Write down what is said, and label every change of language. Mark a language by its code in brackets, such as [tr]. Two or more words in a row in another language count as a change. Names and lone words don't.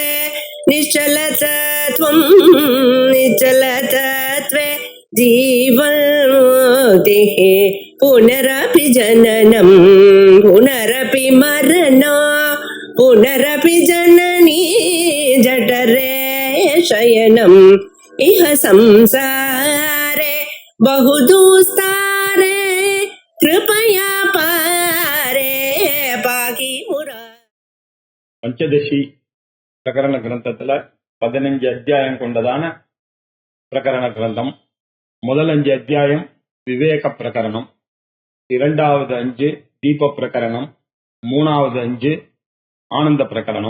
[sa] निश्चलतत्वं निश्चलतत्वे जीवन्मुक्तिः पुनरपि जननं पुनरपि मरणं पुनरपि जननी जठरे शयनम् इह संसारे बहुदुस्तारे कृपया पारे पाहि मुरा. [ta] பஞ்சதசி பிரகரண கிரந்தத்துல 15 அத்தியாயம் கொண்டதான பிரகரண கிரந்தம். முதல் 5 அத்தியாயம் விவேக பிரகரணம், இரண்டாவது 5 தீப பிரகரணம், மூணாவது 5 ஆனந்த பிரகரணம்.